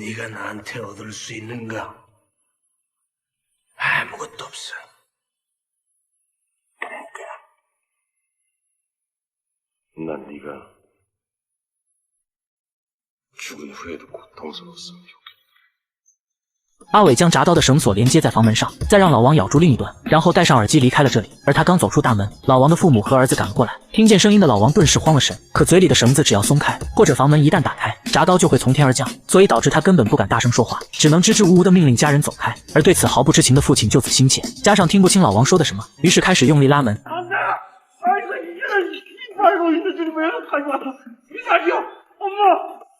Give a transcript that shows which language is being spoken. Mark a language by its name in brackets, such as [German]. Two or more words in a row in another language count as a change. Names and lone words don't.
[Korean] 네가 나한테 얻을 수 있는가? 아무것도 없어. 그러니까 난 네가 죽은 후에도 고통스러웠으면 좋겠다. [Chinese] 阿伟将铡刀的绳索连接在房门上，再让老王咬住另一端，然后戴上耳机离开了这里。而他刚走出大门，老王的父母和儿子赶了过来，听见声音的老王顿时慌了神。可嘴里的绳子只要松开，或者房门一旦打开，铡刀就会从天而降，所以导致他根本不敢大声说话，只能支支吾吾地命令家人走开。而对此毫不知情的父亲就此心切，加上听不清老王说的什么，于是开始用力拉门。 [Korean] 아이고 이런 씨발로 있는 줄이 왜 가지고 왔어? 이 자식아, 엄마.